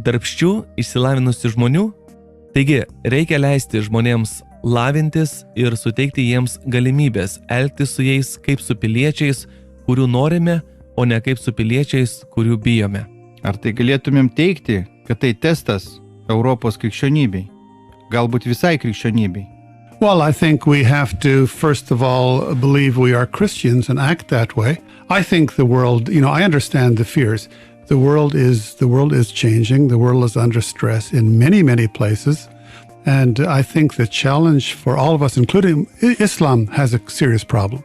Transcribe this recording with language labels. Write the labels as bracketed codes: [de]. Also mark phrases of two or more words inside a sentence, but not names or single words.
[lt] Darbščių, išsilavinusių žmonių? Taigi, reikia leisti žmonėms lavintis ir suteikti jiems galimybės elgtis su jais kaip su piliečiais, kurių norime, o ne kaip su piliečiais, kurių bijome. Ar tai galėtumėm teigti, kad tai testas Europos krikščionybei? Galbūt visai krikščionybei? [en] Well, I think we have to, first of all, believe we are Christians and act that way. I think the world, I understand the fears. The world is changing. The world is under stress in many, many places. And I think the challenge for all of us, including Islam, has a serious problem.